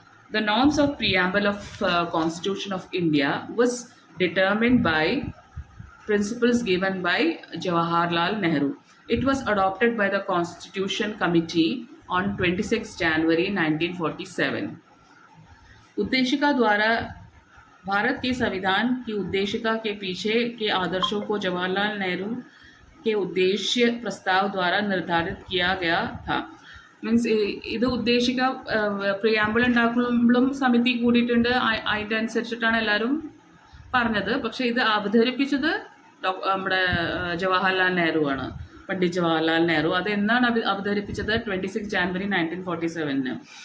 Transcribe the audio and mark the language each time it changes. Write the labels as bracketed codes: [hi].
[en] The norms of preamble of Constitution of India was determined by principles given by Jawaharlal Nehru. It was adopted by the Constitution Committee on 26 January 1947. [hi] उद्देशिका द्वारा भारत के संविधान की उद्देशिका के पीछे के आदर्शों को जवाहरलाल नेहरू के उद्देश्य प्रस्ताव द्वारा निर्धारित किया गया था. [ml] മീൻസ് ഇത് ഉദ്ദേശിക്ക പ്രിയാമ്പിൾ ഉണ്ടാക്കുമ്പോഴും സമിതി കൂടിയിട്ടുണ്ട്, അതിൻ്റെ അനുസരിച്ചിട്ടാണ് എല്ലാവരും പറഞ്ഞത്. പക്ഷേ ഇത് അവതരിപ്പിച്ചത് നമ്മുടെ ജവഹർലാൽ നെഹ്റു ആണ്, പണ്ഡിറ്റ് ജവഹർലാൽ നെഹ്റു. അത് എന്നാണ് അവതരിപ്പിച്ചത്? 26 ജാനുവരി 1947.